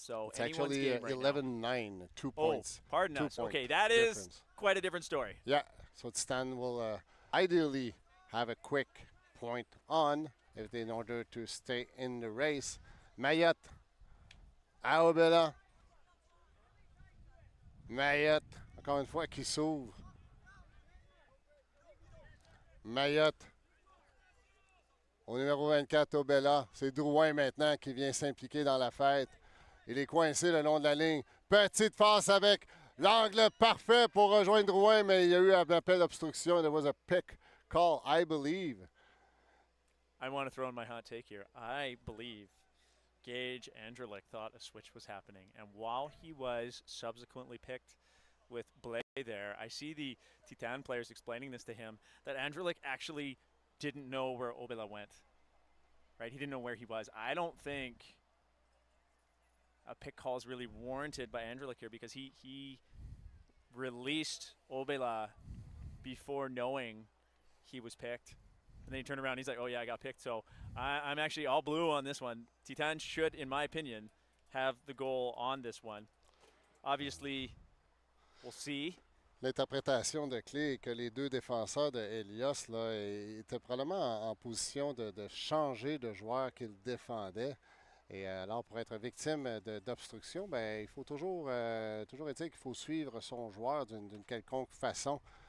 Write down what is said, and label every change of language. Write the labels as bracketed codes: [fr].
[en] So it's actually 11-9, 2 points. Oh, pardon us. Okay, that difference. Is quite a different story. Yeah, so Stan will ideally have a quick point on in order to stay in the race. [fr] Mayotte, Aobela. Mayotte, encore une fois, qui s'ouvre. Mayotte. Au numéro 24, Obela, c'est Drouin maintenant qui vient s'impliquer dans la fête. Il est coincé le long de la ligne. Petite face avec l'angle parfait pour rejoindre Drouin, mais il y a eu un appel d'obstruction. [en] There was a pick call, I believe. I want to throw in my hot take here. I believe Gage Andrlik thought a switch was happening, and while he was subsequently picked with Blay there, I see the Titane players explaining this to him, that Andrlik actually didn't know where Obela went, right? He didn't know where he was. I don't think a pick call is really warranted by Andrlik here, because he released Obela before knowing he was picked. And then he turned around and he's like, oh yeah, I got picked. So I'm actually all blue on this one. Titane should, in my opinion, have the goal on this one. Obviously, we'll see. [fr] L'interprétation de Clé est que les deux défenseurs de Helios là, étaient probablement en position de changer de joueur qu'ils défendaient. Et alors, pour être victime d'obstruction, ben, il faut toujours dire qu'il faut suivre son joueur d'une quelconque façon.